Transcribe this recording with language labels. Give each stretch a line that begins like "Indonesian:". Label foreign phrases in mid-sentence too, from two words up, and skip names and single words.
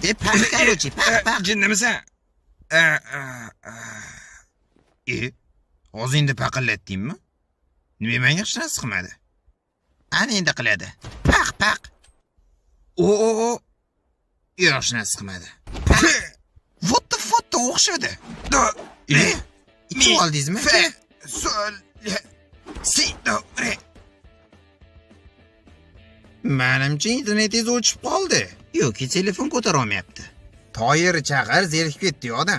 Uzbek: Korоче, paq. Jinnimisan? O'zingni paqillatdingmi? Nima menga hech narsa qilmadi? Ana endi qiladi. Paq. Yo'q, narsa qilmadi.
English: What the fuck
Uzbek: o'xshadi. Ichib oldingizmi? Menimcha internetingiz o'chib qoldi. Yo'ki, telefon ko'tara olmayapti. Toyir chaqir, zerikib ketdi odam.